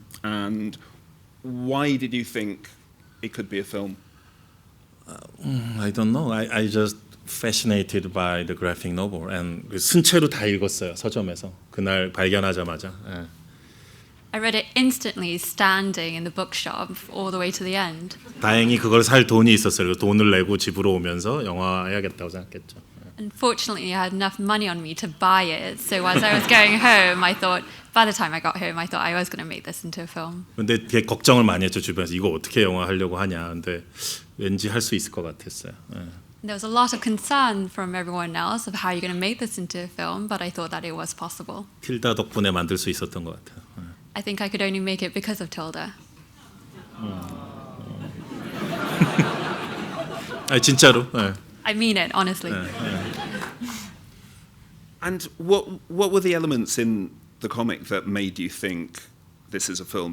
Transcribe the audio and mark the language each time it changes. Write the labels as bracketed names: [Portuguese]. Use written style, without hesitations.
[English] And why did you think it could be a film? I don't know. I just fascinated by the graphic novel and [Korean] 순채로 다 읽었어요, 서점에서. 그날 발견하자마자. [English] I read it instantly, standing in the bookshop all the way to the end. [Korean] 다행히 그걸 살 돈이 있었어요. 돈을 내고 집으로 오면서 영화 해야겠다고 생각했죠. [English] Unfortunately, I had enough money on me to buy it. So as I was going home, I thought, by the time I got home, I thought I was going to make this into a film. [Korean] 근데 되게 걱정을 많이 했죠, 주변에서. 이거 어떻게 영화 하려고 하냐. 근데 왠지 할 수 있을 것 같았어요. [English] There was a lot of concern from everyone else of how you're going to make this into a film, but I thought that it was possible. [Korean] 틸다 덕분에 만들 수 있었던 것 같아요. [English] I think I could only make it because of Tilda. [Korean] 진짜로. [English] I mean it, honestly. And what were the elements in the comic that made you think this is a film?